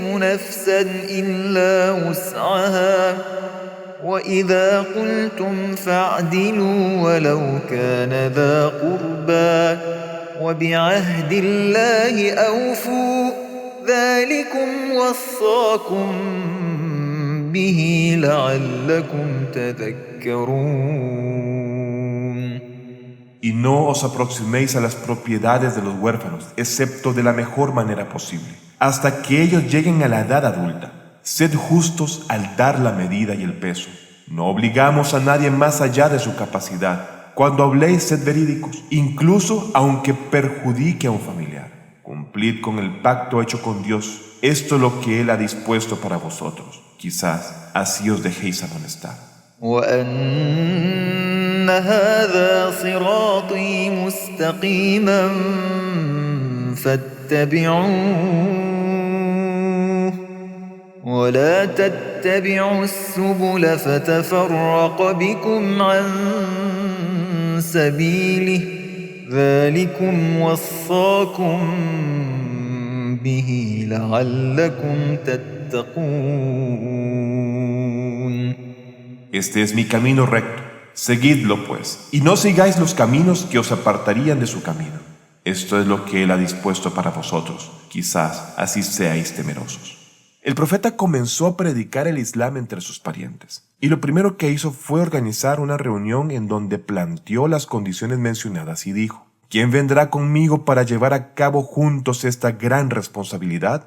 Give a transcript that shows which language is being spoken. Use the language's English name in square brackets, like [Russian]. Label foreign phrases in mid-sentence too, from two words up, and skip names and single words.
[Arabic] نفسا إلا وسعها وإذا قلتم فاعدلوا ولو كان ذا قربى وبعهد الله أوفوا ذلكم وصاكم به لعلكم تذكرون. [Spanish] Y no os aproximéis a las propiedades de los huérfanos, excepto de la mejor manera posible, hasta que ellos lleguen a la edad adulta. Sed justos al dar la medida y el peso. No obligamos a nadie más allá de su capacidad. Cuando habléis, sed verídicos, incluso aunque perjudique a un familiar. Cumplid con el pacto hecho con Dios. Esto es lo que Él ha dispuesto para vosotros. Quizás así os dejéis amonestar. [Arabic] وأن هذا صراطي مستقيما فاتبعوه ولا تتبعوا السبل فتفرق بكم عن سبيله ذلكم وصاكم به لعلكم تتقون. [Spanish] Este es mi camino recto. Seguidlo, pues, y no sigáis los caminos que os apartarían de su camino. Esto es lo que Él ha dispuesto para vosotros. Quizás así seáis temerosos. El profeta comenzó a predicar el Islam entre sus parientes, y lo primero que hizo fue organizar una reunión en donde planteó las condiciones mencionadas y dijo: ¿quién vendrá conmigo para llevar a cabo juntos esta gran responsabilidad?